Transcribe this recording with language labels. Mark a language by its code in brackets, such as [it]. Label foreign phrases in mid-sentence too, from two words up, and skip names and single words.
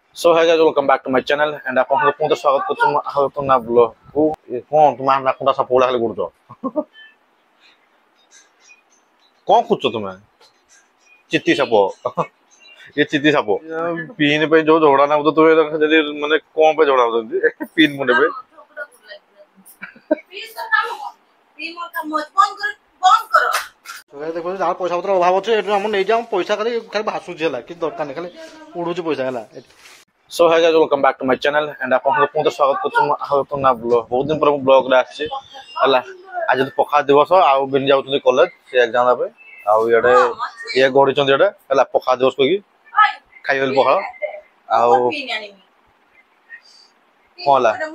[en] So hi guys, welcome back to my channel and [or] ଆପଣଙ୍କୁ ପୁଣି ସ୍ୱାଗତ କରୁଛୁ ନା ବ୍ଲଗ କୁ କଣ ତୁମେ ନା କୋଟା ସାପ ଗୁଡା ଖାଲି କରୁଛ କଣ କରୁଛ ତୁମେ ଚିତି ସାପ ଏ ଚିତି ସାପ ପିନ୍ ପାଇଁ ଯୋଉ ଝଗଡା ନାଗୁଛ ତୁମେ ଯଦି ମାନେ କଣ ପାଇଁ ଝଗଡା ହଉଛନ୍ତି ପିନ୍ ମୁଣ୍ଡେ ପାଇଁ ଦେଖ ଯାହା ପଇସା ପତ୍ର ଅଭାବ ଅଛି ଏଠୁ ଆମର ନେଇଯାଉ ପଇସା ଖାଲି ଖାଲି ଭାସୁଛି ହେଲା କିଛି ଦରକାର ନାହିଁ ଖାଲି ଉଡୁଛି ପଇସା ହେଲା। [en] So hi guys, welcome back to my channel and [or] ଆପଣଙ୍କୁ ପୁଣି ସ୍ୱାଗତ କରୁଛୁ ନା ବ୍ଲଗ ବହୁତ ଦିନ ପରେ ମୁଁ ବ୍ଲଗ ରେ ଆସିଛି ହେଲା। ଆଜି ତ ପଖାଳ ଦିବସ ଆଉ ବିନି ଯାଉଛନ୍ତି କଲେଜ ସେ ଏକ୍ଜାମ ଦେବା ପାଇଁ ଆଉ ଇଆଡେ ଇଏ ଗଢିଛନ୍ତି ଏଇଟା ହେଲା ପଖାଳ ଦିବସ କହିକି ଖାଇଗଲି ପଖାଳ ଆଉ କଣ ହେଲା